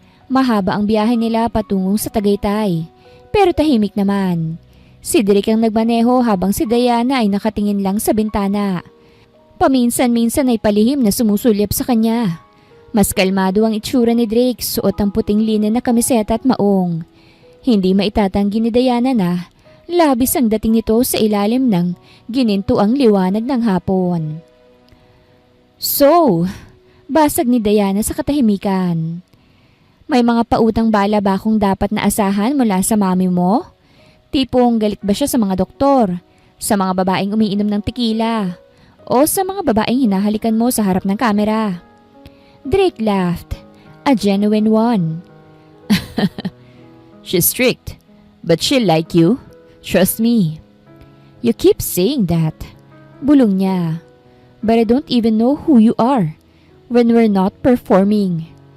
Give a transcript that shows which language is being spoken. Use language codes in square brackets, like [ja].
[tl] Mahaba ang biyahe nila patungong sa Tagaytay, pero tahimik naman. Si Drake ang nagmaneho habang si Diana ay nakatingin lang sa bintana. Paminsan-minsan ay palihim na sumusulyap sa kanya. Mas kalmado ang itsura ni Drake, suot ang puting linen na kamiseta at maong. Hindi maitatanggi ni Diana na labis ang dating nito sa ilalim ng ginintuang liwanag ng hapon. So, basag ni Diana sa katahimikan. May mga pautang bala ba akong dapat na asahan mula sa mami mo? Tipong galit ba siya sa mga doktor, sa mga babaeng umiinom ng tequila, o sa mga babaeng hinahalikan mo sa harap ng kamera? [en] Drake laughed, a genuine one. She's strict, but she'll like you. Trust me. You keep saying that. [tl] Bulong niya. [en] But I don't even know who you are when we're not performing.